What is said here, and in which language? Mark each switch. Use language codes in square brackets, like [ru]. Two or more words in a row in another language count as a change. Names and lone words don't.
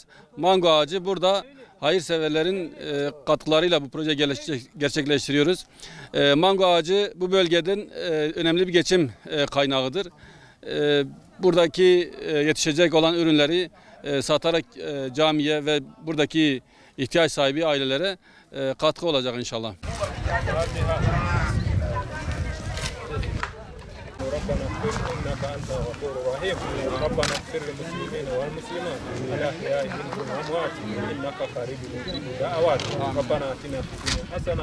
[tr] Mango ağacı burada hayırseverlerin katkılarıyla bu proje gerçekleştiriyoruz. Mango ağacı bu bölgeden önemli bir geçim kaynağıdır. Buradaki yetişecek olan ürünleri satarak camiye ve buradaki ihtiyaç sahibi ailelere katkı olacak inşallah. [ar] ربنا اغفر انك انت الغفور الرحيم ربنا اغفر للمسلمين والمسلمات الاحياء منهم والاموات انك قريب مجيب الدعوات ربنا اتنا في الدنيا حسنه